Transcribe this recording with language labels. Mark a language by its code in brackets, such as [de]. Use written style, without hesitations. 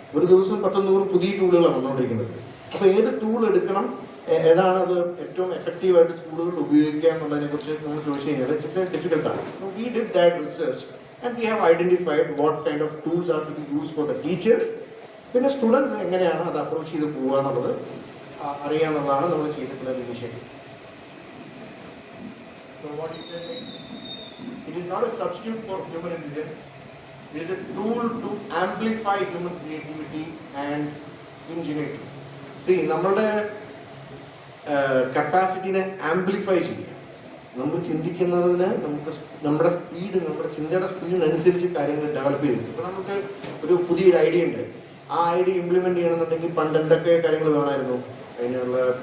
[ml] ഒരു ദിവസം 10-100 പുതിയ ടൂളുകളാണ് വന്നുകൊണ്ടിരിക്കുന്നത്. അപ്പോൾ ഏത് ടൂൾ എടുക്കണം, ഏതാണ് അത് ഏറ്റവും എഫക്റ്റീവായിട്ട് സ്കൂളുകളിൽ ഉപയോഗിക്കുക എന്നുള്ളതിനെ കുറിച്ച് നമ്മൾ ചോദിച്ചു കഴിഞ്ഞാൽ [en] It's a difficult task. We did that research and we have identified what kind of tools are to be use for the teachers. [ml] പിന്നെ സ്റ്റുഡൻസ് എങ്ങനെയാണ് അത് അപ്രോച്ച് ചെയ്ത് പോകുക എന്നുള്ളത് അറിയാമെന്നുള്ളതാണ് നമ്മൾ ചെയ്തിട്ടുള്ള ഒരു initiative. [en] So what is it? It is not a substitute for human intelligence. It is a tool to amplify human creativity and ingenuity. [ml] See, നമ്മളുടെ കപ്പാസിറ്റിനെ ആംപ്ലിഫൈ ചെയ്യുക. നമ്മൾ ചിന്തിക്കുന്നതിന് നമ്മുടെ സ്പീഡ്, നമ്മുടെ ചിന്തയുടെ സ്പീഡിനനുസരിച്ച് കാര്യങ്ങൾ ഡെവലപ്പ് ചെയ്തിട്ടുണ്ട്. ഇപ്പോൾ നമുക്ക് ഒരു പുതിയൊരു ഐഡിയ ഉണ്ട്. ആ ഐഡിയ ഇംപ്ലിമെൻറ്റ് ചെയ്യണമെന്നുണ്ടെങ്കിൽ പണ്ട് എന്തൊക്കെ കാര്യങ്ങൾ വേണമായിരുന്നു അതിനുള്ള.